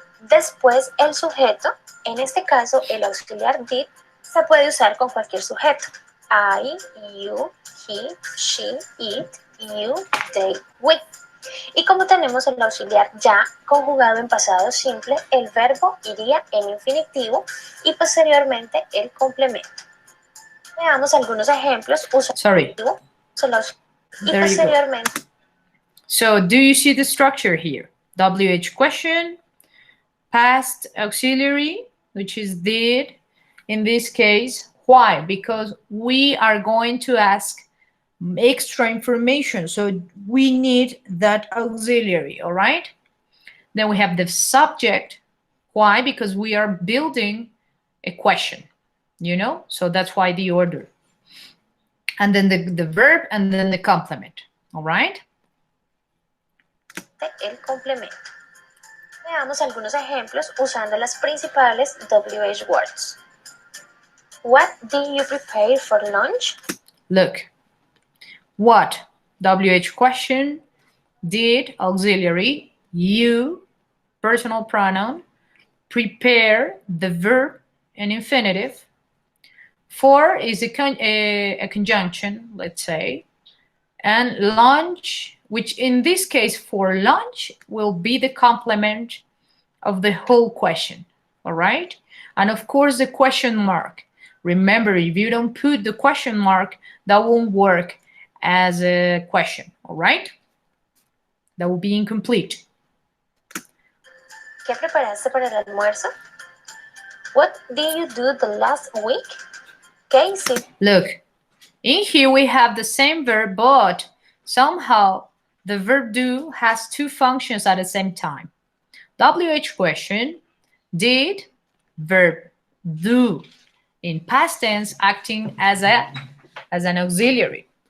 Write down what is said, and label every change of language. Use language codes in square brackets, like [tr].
[es] Después el sujeto, en este caso el auxiliar did, se puede usar con cualquier sujeto. [en] I, you, he, she, it, you, they, we. [es] Y como tenemos el auxiliar ya conjugado en pasado simple, el verbo iría en infinitivo y posteriormente el complemento. Veamos algunos ejemplos. [en] Sorry. [es] Y posteriormente. [en] So, do you see the structure here? WH question, past auxiliary, which is did. In this case, why? Because we are going to ask extra information, so we need that auxiliary, all right? Then we have the subject. Why? Because we are building a question, you know? So that's why the order. And then the verb and then the complement, all right? [es] El complemento. Veamos algunos ejemplos usando las principales WH words. [en] What did you prepare for lunch? Look. What? WH question. Did, auxiliary. You, personal pronoun. Prepare, the verb, an infinitive. For is a conjunction, let's say. And lunch, which in this case for lunch will be the complement of the whole question, all right? And of course the question mark. Remember, if you don't put the question mark, that won't work as a question, all right? That will be incomplete. [es] ¿Qué preparaste para el almuerzo? [en] What did you do the last week? Casey. Look, in here we have the same verb, but somehow the verb do has two functions at the same time. WH question, did, verb do, in past tense acting as an auxiliary.